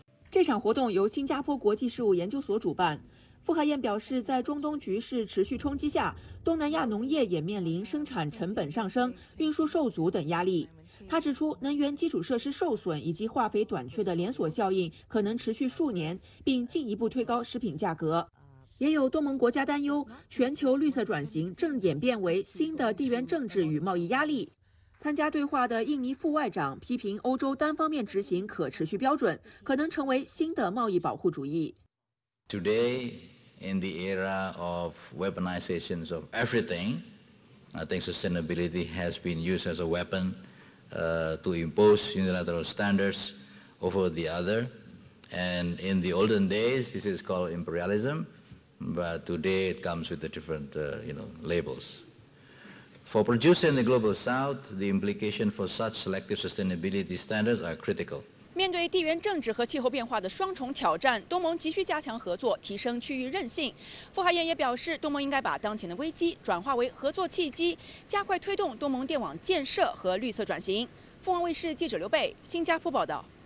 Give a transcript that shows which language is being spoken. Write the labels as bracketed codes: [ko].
[zh] 这场活动由新加坡国际事务研究所主办。傅海燕表示，在中东局势持续冲击下，东南亚农业也面临生产成本上升、运输受阻等压力。他指出，能源基础设施受损以及化肥短缺的连锁效应可能持续数年，并进一步推高食品价格。也有东盟国家担忧，全球绿色转型正演变为新的地缘政治与贸易压力。参加对话的印尼副外长批评欧洲单方面执行可持续标准，可能成为新的贸易保护主义。 [en] Today, in the era of weaponization of everything, I think sustainability has been used as a weapon to impose unilateral standards over the other. And in the olden days, this is called imperialism, but today it comes with the different labels. For producers in the global south, the implication for such selective sustainability standards are critical. [zh] 面对地缘政治和气候变化的双重挑战，东盟急需加强合作，提升区域韧性。傅海燕也表示，东盟应该把当前的危机转化为合作契机，加快推动东盟电网建设和绿色转型。凤凰卫视记者刘贝，新加坡报道。